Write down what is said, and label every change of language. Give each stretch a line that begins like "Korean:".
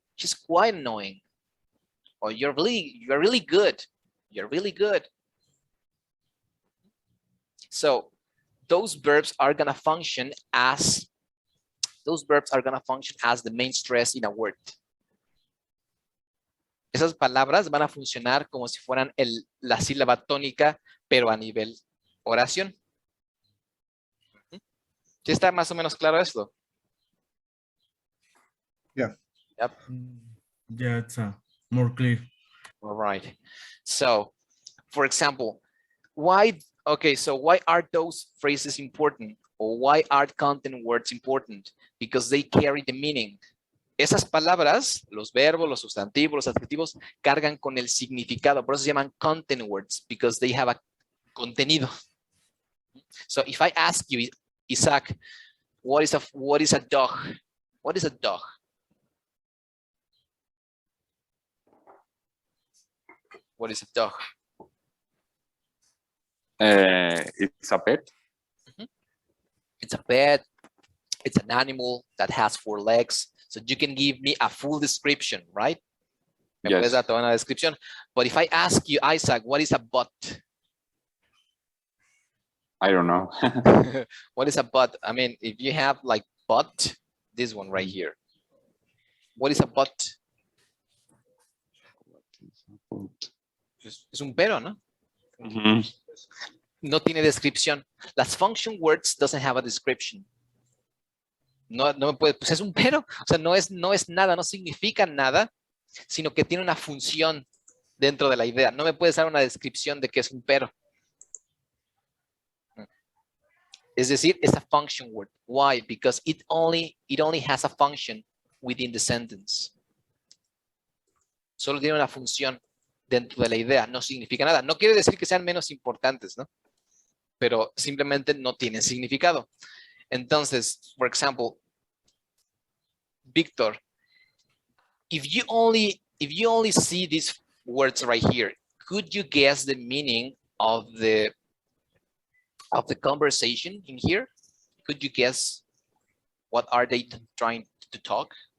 English: She's quite annoying. Or you're really good. You're really good. So those verbs are gonna function as the main stress in a word.
Spanish: Esas palabras van a funcionar como si fueran la sílaba tónica, pero a nivel oración. ¿Sí está más o menos claro esto?
English: Yeah. Yep. Yeah, it's more clear. All right. So, for example, why are those phrases important? Or why are content words important? Because they carry the meaning.
Spanish: Esas palabras, los verbos, los sustantivos, los adjetivos, cargan con el significado. Por eso se llaman content words, because they have a contenido.
English: So if I ask you, Isaac, what is a dog? What is a dog? What is a dog? It's a pet. It's a pet. It's an animal that has 4 legs. So you can give me a full description, right?
Spanish: Me puedes dar toda una descripción.
English: But if I ask you, Isaac, what is a butt? I don't know. What is a butt? I mean, if you have like butt, this one right here. What is a butt?
Spanish: Es un pelo, ¿no?
English: No tiene descripción. Las function words doesn't have a description.
Spanish: No me puede, pues es un pero, o sea, no es nada, no significa nada, sino que tiene una función dentro de la idea. No me puedes dar una descripción de qué es un pero.
English: Es decir, es a function word. Why? Because it only has a function within the sentence.
Spanish: Solo tiene una función dentro de la idea, no significa nada. No quiere decir que sean menos importantes, ¿no? Pero simplemente no tienen significado.
English: Entonces, for example, Victor, if you only see these words right here, could you guess the meaning of the conversation in here? Could you guess what are they trying to talk?